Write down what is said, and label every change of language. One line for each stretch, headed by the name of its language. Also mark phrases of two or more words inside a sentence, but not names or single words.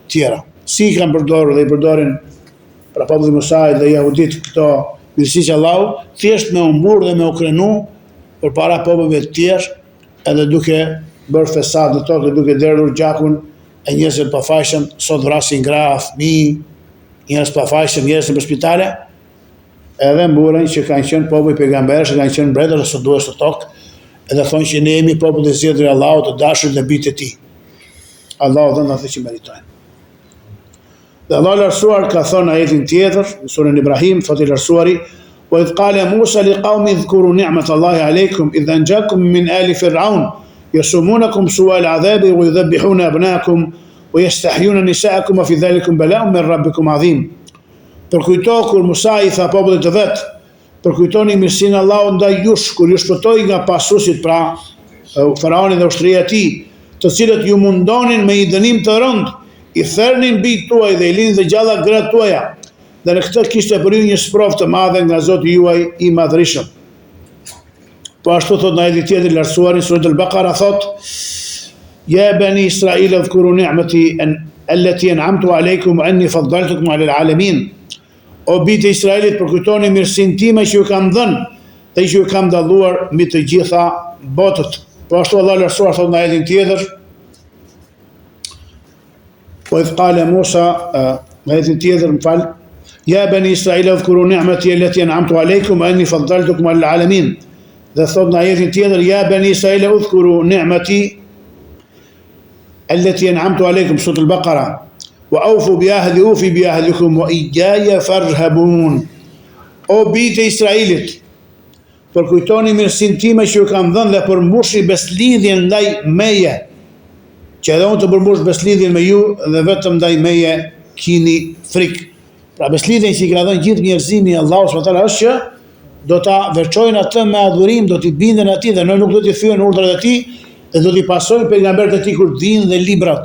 Albanian: Si i kanë përdorur dhe i përdorin pra popullit Musait dhe jehudit këto mirësi që Allahu, thjesht me umbur dhe me u krenu për para popujve të tjerë, edhe duke bërë fesad në tokë, duke derdhur gjakun e njerëzve të pafajshëm, sot vrasin gra, fëmijë, njerëz pafajshëm, njerëz në spitale, edhe mburen që kanë qenë popull pejgamberësh, kanë qenë mbretër e sodues të tokë, edhe thonë që ne jemi popull i zgjedhur i Allahut, të dashur dhe bijtë e tij. Allahu dhënë atë që meritojnë. Dhe Allah lartësuar ka thënë ajetin tjetër, në surën Ibrahim, thotë i lartësuari:
Arabic: "وإذ قال موسى لقومه اذكروا نعمة الله عليكم إذ أنجاكم من آل فرعون يسومونكم سوء العذاب ويذبحون أبناءكم ويستحيون نساءكم وفي ذلكم بلاء من ربكم عظيم."
Albanian: Përkujto kur Musa i tha popullit të vet, përkujtoni mirësinë e Allahut ndaj jush kur ju shpëtoi nga pasuesit, pra faraoni dhe ushtria e tij, të cilët ju mundonin me një dënim të rëndë, i thernin bijtë tuaj dhe i linin dhe gjalla gratë tuaja, dhe në këtë kishte për ju një sprovë të madhe nga Zoti juaj i madhërisëm. Po ashtu thot në ajetin tjetër lartësuar në surën Al-Baqara thot:
Arabic: "يا بني إسرائيل اذكروا نعمتي التي أنعمت عليكم وأني فضلتكم على العالمين."
Albanian: O bijtë e Israelit, përkujtoni mirësinë time që ju kam dhënë dhe që ju kam dalluar mbi të gjitha botët. Po ashtu Allah lartësuar thot në ajetin tjetër:
Arabic: "وإذ قال موسى",
Albanian: në ajetin tjetër, m'fal,
Arabic: "يا بني إسرائيل اذكروا نعمتي التي أنعمت عليكم وأني فضلتكم على العالمين."
Albanian: Dhe thot në ajetin tjetër:
Arabic: "يا بني إسرائيل اذكروا نعمتي التي أنعمت عليكم", surah Al-Baqara, "وأوفوا بعهدي أوف بعهدكم وإياي فارهبون."
Albanian: O bijtë e Israilit, përkujtoni mirësinë time që ju kam dhënë dhe përmbushni beslidhjen ndaj meje, që edhe unë të përmbush beslidhjen me ju dhe vetëm ndaj meje kini frikë. Pra beslidhjen që i ka dhënë gjithë njerëzimi Allahu
Arabic: سبحانه وتعالى
Albanian: është që do ta veçojnë atë me adhurim, do t'i binden atij dhe nuk do t'i thyen urdhrat e tij, dhe do t'i pasojnë pejgamberët e tij kur vinë dhe librat.